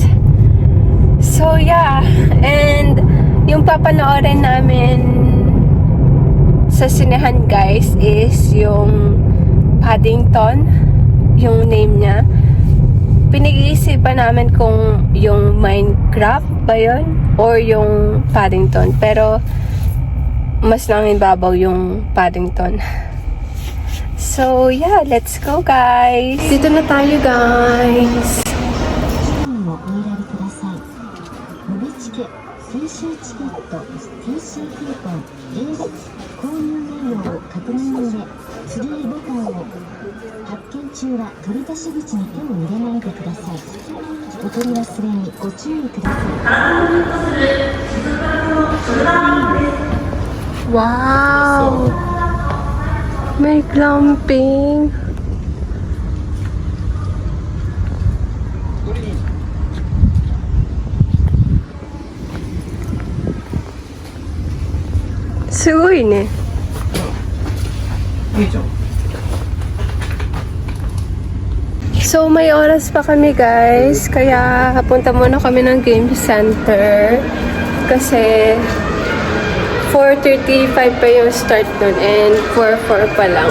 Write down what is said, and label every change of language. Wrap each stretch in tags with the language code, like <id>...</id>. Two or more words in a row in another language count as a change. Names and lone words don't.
<en>So yeah,</en> <tl>and yung papanoorin namin sa sinehan guys is yung Paddington, yung name niya. Pinag-iisipan namin kung yung Minecraft ba yun or yung Paddington, pero mas nanginbabaw yung Paddington.</tl> <en>So yeah, let's go guys.</en> <tl>Dito na tayo guys.</tl> <ja>お選びください。延べチケ、青春チケット、TC クーポン、芸術、購入内容を確認の上、次ボタンを発券中は取り出し口に手を入れないでください。お取り忘れにご注意ください。</ja> <tl>Wow! May glamping.</tl> <ja>すごいね.</ja> <tl>So may oras pa kami guys, kaya punta muna kami ng</tl> <en>game center</en> <tl>kasi 4:35 pa yung start nun and 4:04 pa lang.</tl>